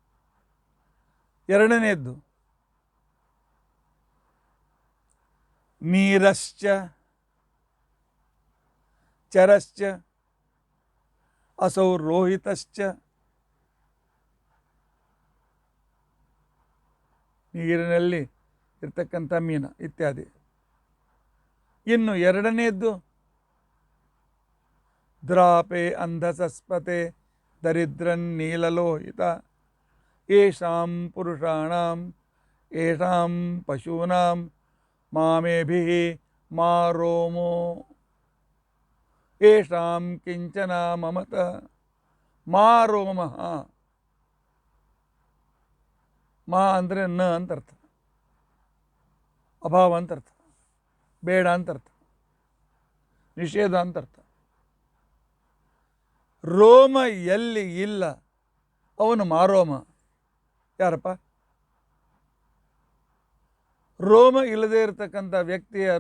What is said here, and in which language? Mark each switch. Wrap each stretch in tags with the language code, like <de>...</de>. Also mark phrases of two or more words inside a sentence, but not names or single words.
<kn>2ನೇದ್ದು</kn> <sa>ನೀರಶ್ಚ ಚರಶ್ಚ ಅಸೌ ರೋಹಿತಶ್ಚ,</sa> <kn>ನೀರಿನಲ್ಲಿ ಇರ್ತಕ್ಕಂಥ ಮೀನ ಇತ್ಯಾದಿ. ಇನ್ನು 2ನೇದ್ದು</kn> <sa>ದ್ರಾಪೆ ಅಂಧಸಸ್ಪತೆ ದರಿದ್ರನ್ ನೀಲಲೋಹಿತ ಯೇಷಾಂ ಪುರುಷಾಣಾಂ ಯೇಷಾಂ ಪಶೂನಾಂ ಮಾಮೇಭಿಃ ಮಾ ರೋಮೋ ಯೇಷಾಂ ಕಿಂಚನ ಮಮತ ಮಾ ರೋಮಃ.</sa> <kn>ಮಾ ಅಂದರೆ ನ ಅಂತ ಅರ್ಥ, ಅಭಾವ ಅಂತ ಅರ್ಥ, ಬೇಡ ಅಂತ ಅರ್ಥ, ನಿಷೇಧ ಅಂತ ಅರ್ಥ. ರೋಮ ಎಲ್ಲಿ ಇಲ್ಲ ಅವನು ಮಾರೋಮ. ಯಾರಪ್ಪ? ರೋಮ ಇಲ್ಲದೆ ಇರತಕ್ಕಂಥ ವ್ಯಕ್ತಿ ಯಾರು?</kn>